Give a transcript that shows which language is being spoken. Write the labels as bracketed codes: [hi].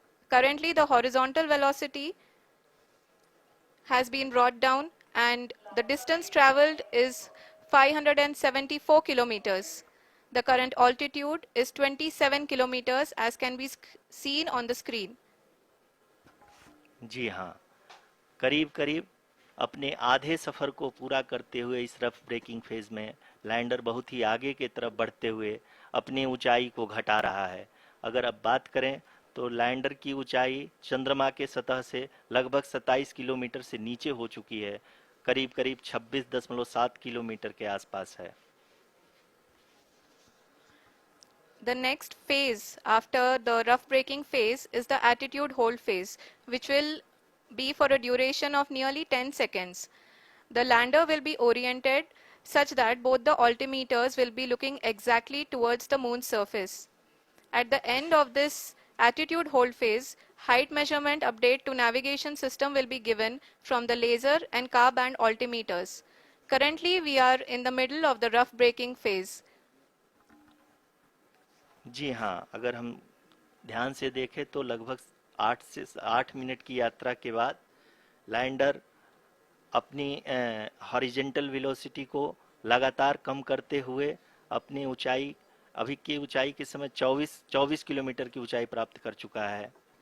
[en] Currently, the horizontal velocity has been brought down, and the distance traveled is 574 kilometers. The current altitude is 27 kilometers, as can be seen on the screen. [hi] जी हाँ, करीब करीब अपने आधे सफ़र को पूरा करते हुए इस रफ ब्रेकिंग फेज में लैंडर बहुत ही आगे की तरफ बढ़ते हुए अपनी ऊंचाई को घटा रहा है। अगर अब बात करें तो लैंडर की ऊंचाई चंद्रमा के सतह से लगभग 27 किलोमीटर से नीचे हो चुकी है, करीब करीब 26.7 किलोमीटर के आसपास है। [en] The next phase after the rough braking phase is the attitude hold phase, which will be for a duration of nearly 10 seconds. The lander will be oriented such that both the altimeters will be looking exactly towards the moon's surface. At the end of this attitude hold phase, height measurement update to navigation system will be given from the laser and car band altimeters. Currently, we are in the middle of the rough braking phase. [hi] जी हाँ, अगर हम ध्यान से देखें तो लगभग 8 से 8 minute की यात्रा के बाद लैंडर अपनी हॉरिजेंटल वेलोसिटी को लगातार कम करते हुए अपनी ऊंचाई, अभी की ऊंचाई के समय 24 किलोमीटर की ऊंचाई प्राप्त कर चुका है।